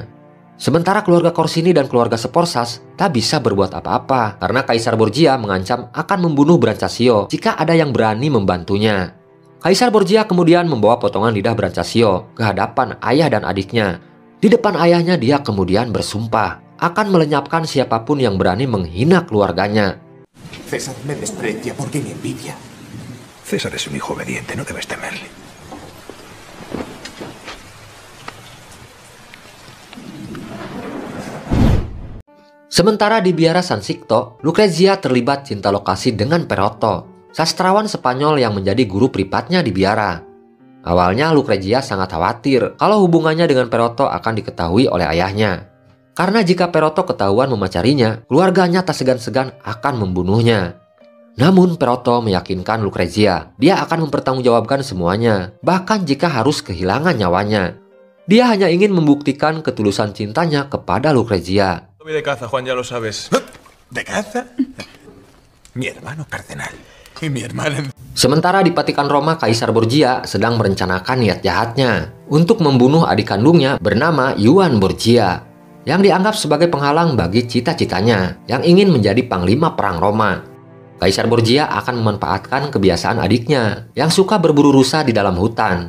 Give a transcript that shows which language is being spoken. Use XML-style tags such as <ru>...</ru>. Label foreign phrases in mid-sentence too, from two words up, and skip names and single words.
<id>Sementara keluarga Corsini dan keluarga Sforzas tak bisa berbuat apa-apa karena Kaisar Borgia mengancam akan membunuh Brancasio jika ada yang berani membantunya. Kaisar Borgia kemudian membawa potongan lidah Brancasio ke hadapan ayah dan adiknya. Di depan ayahnya dia kemudian bersumpah akan melenyapkan siapapun yang berani menghina keluarganya.</id> <es>César me desprecia porque me envidia. César es un hijo obediente, no debes temerle.</es> <id>Sementara di biara San Sixto, Lucrezia terlibat cinta lokasi dengan Perotto, sastrawan Spanyol yang menjadi guru privatnya di biara. Awalnya Lucrezia sangat khawatir kalau hubungannya dengan Perotto akan diketahui oleh ayahnya. Karena jika Perotto ketahuan memacarinya, keluarganya tak segan-segan akan membunuhnya. Namun Perotto meyakinkan Lucrezia, dia akan mempertanggungjawabkan semuanya, bahkan jika harus kehilangan nyawanya. Dia hanya ingin membuktikan ketulusan cintanya kepada Lucrezia.</id> <es>De caza, Juan, ya lo sabes. ¿De caza? Mi hermano cardenal y mi hermana...</es> <id>Sementara di Vatikan Roma, Kaisar Borgia sedang merencanakan niat jahatnya untuk membunuh adik kandungnya bernama Yuan Borgia, yang dianggap sebagai penghalang bagi cita-citanya yang ingin menjadi panglima perang Roma. Kaisar Borgia akan memanfaatkan kebiasaan adiknya yang suka berburu rusa di dalam hutan.</id>